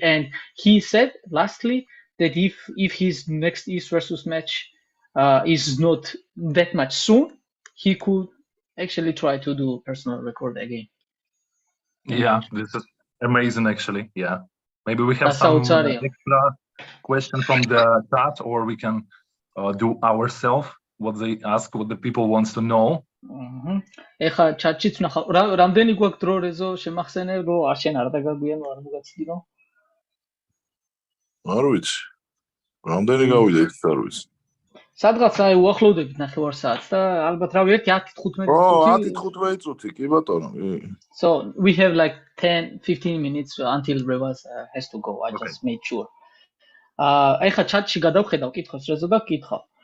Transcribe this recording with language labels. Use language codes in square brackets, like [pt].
[en] And he said lastly that if his next East versus match is not that much soon, he could actually try to do personal record again. Yeah, this is amazing actually. Yeah, maybe we have some extra question from the chat, or we can do ourselves what they ask, what the people wants to know. [ka] ეხა ჩატშიც ნახავ რამდენი გვაქვს დრო რეზო შემახსენე რო არ შენ არ დაგაგვიანო არ მოგაცდიო არ ვიცი რამდენი გავიდა იქ არ ვიცი სადღაც აი უახლოვდებით ნახევარ საათს და ალბათ რავი 10-15 წუთი კი ბატონო [en] So we have like 10-15 minutes until Revaz has to go. I just made sure. [ka] ეხა ჩატში გადავხედავ კითხავს რეზო და კითხავ.